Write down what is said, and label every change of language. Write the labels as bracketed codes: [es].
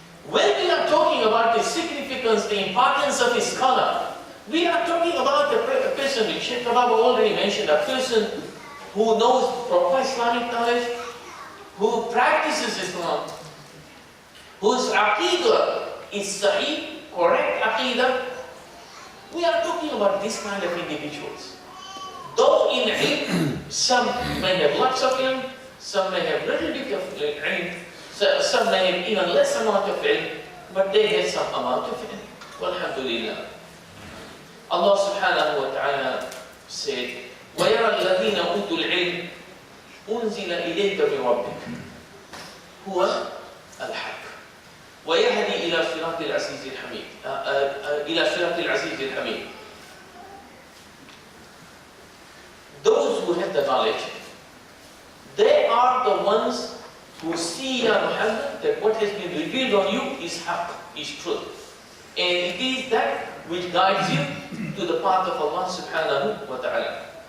[en] When we are talking about the significance, the importance of a scholar, we are talking about a person, which Sheikh Kaba already mentioned, a person who knows proper Islamic knowledge, who practices Islam, whose aqidah is Sahib, correct aqidah. We are talking about this kind of individuals. Though in ilm, some may have lots of ilm, some may have little bit of ilm, some may have even less amount of ilm, but they have some amount of ilm. [ar] Walhamdulillah. [en] Allah subhanahu wa ta'ala said, [ar] وَيَرَى الَّذِينَ أُوتُوا الْعِلْمِ أُنزِلَ إِلَيْكَ مِنْ رَبِّكَ هُوَ الْحَقُّ وَيَهْدِي إِلَى صِرَاطِ الْعَزِيزِ الْحَمِيدِ إِلَى صِرَاطِ الْعَزِيزِ الْحَمِيدِ. [en] Those who have the knowledge, they are the ones who see, Ya Muhammad, that what has been revealed on you is haqq, is truth. And it is that which guides you to the path of Allah subhanahu wa ta'ala.